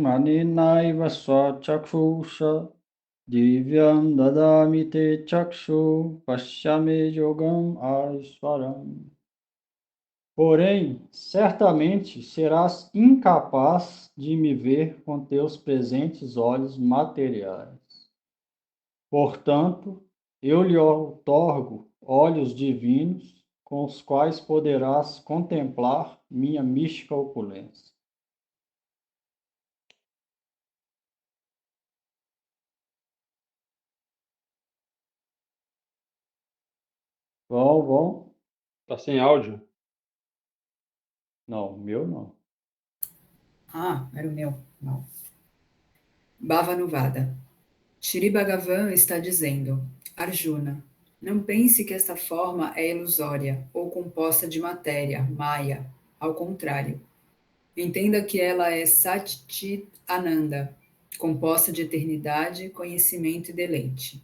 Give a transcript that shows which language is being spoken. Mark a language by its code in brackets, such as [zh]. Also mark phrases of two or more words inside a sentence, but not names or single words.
[sa] aninaiva swachakshusa divyam dadami te chakshu pashyame yogam aiswaram. [pt] Porém, certamente serás incapaz de me ver com teus presentes olhos materiais. Portanto, eu lhe outorgo olhos divinos com os quais poderás contemplar minha mística opulência. Bom. Tá sem áudio? Não, meu não. Ah, era o meu. Não. Bhavanuvada. Shri Bhagavan está dizendo: Arjuna, não pense que esta forma é ilusória ou composta de matéria, maya. Ao contrário, entenda que ela é [sa] Sat Chit Ananda, [pt] composta de eternidade, conhecimento e deleite.